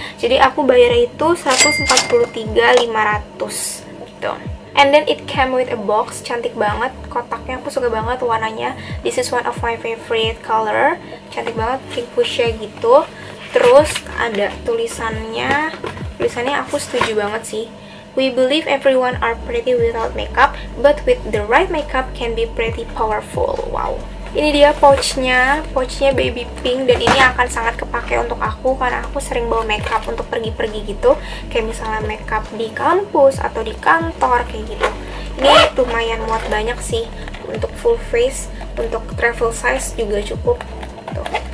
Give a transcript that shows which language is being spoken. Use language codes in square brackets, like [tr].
[id] Jadi aku bayar itu 143.500 gitu. [en] And then it came with a box, [id] cantik banget kotaknya, aku suka banget warnanya. [en] This is one of my favorite color, [id] cantik banget, [en] pink fuchsia gitu. [id] Terus ada tulisannya aku setuju banget sih. [en] We believe everyone are pretty without makeup, but with the right makeup can be pretty powerful. Wow. [id] Ini dia pouchnya baby pink, dan ini akan sangat kepake untuk aku karena aku sering bawa makeup untuk pergi-pergi gitu, kayak misalnya makeup di kampus atau di kantor kayak gitu. Ini lumayan muat banyak sih untuk full face, untuk travel size juga cukup. Tuh.